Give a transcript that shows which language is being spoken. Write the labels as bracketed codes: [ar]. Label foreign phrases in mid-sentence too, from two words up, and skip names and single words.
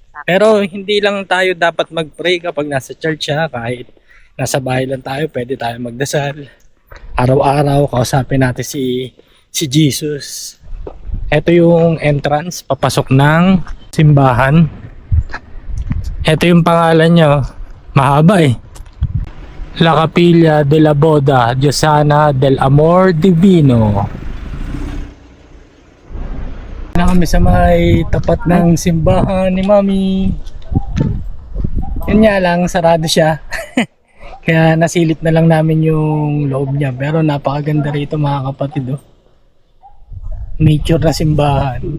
[tl] Pero hindi lang tayo dapat mag-pray kapag nasa church ha. Kahit nasa bahay lang tayo, pwede tayo magdasal. Araw-araw, kausapin natin si Jesus. Ito yung entrance, papasok ng simbahan. Ito yung pangalan nyo. Mahaba eh. La Capilla de la Boda Josena del Amor Divino. Na kami sa may tapat ng simbahan ni Mami. Yun nga lang, sarado siya. Kaya nasilip na lang namin yung loob niya. Pero napakaganda rito mga kapatid. Oh. Nature na simbahan.